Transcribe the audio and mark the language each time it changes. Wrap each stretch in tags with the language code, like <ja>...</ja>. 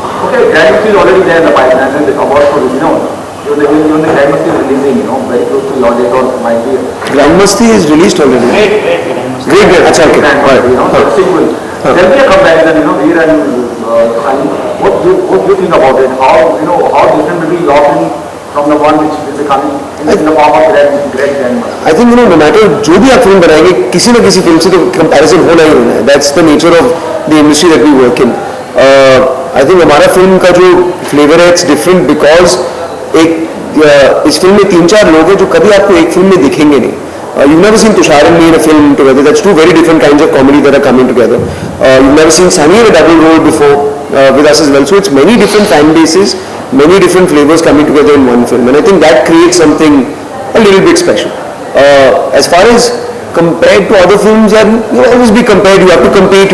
<en>Okay, Grandmasti is already there in the pipeline, and the award for Leone. Even the Grandmasti is releasing, very close to your date or might be. Grandmasti is released already. Great. अच्छा, okay. The sequel. There will be a comparison, Veer and Sunny. What do you think about it? How different will be your film from the one which is coming in the form of Grandmasti? I think no matter</en> <hi>जो भी आप film बनाएंगे, किसी न किसी film से तो comparison होना ही होना है.</hi> <en>That's the nature of the industry that we work in. I think</en> <hi>हमारा फिल्म का जो फ्लेवर है</hi> <en>it's different because</en> <hi>इस फिल्म में 3-4 लोग हैं जो कभी आपको एक फिल्म में दिखेंगे नहीं.</hi> <en>You've never seen Tushar and me in a film together. That's two very different kinds of comedy that are coming together. You've never seen Sunny in a double role before with us as well. So it's many different fan bases, many different flavors coming together in one film, and I think that creates something a little bit special. As far as compared to other films, and you always be compared. You have to compete.</en>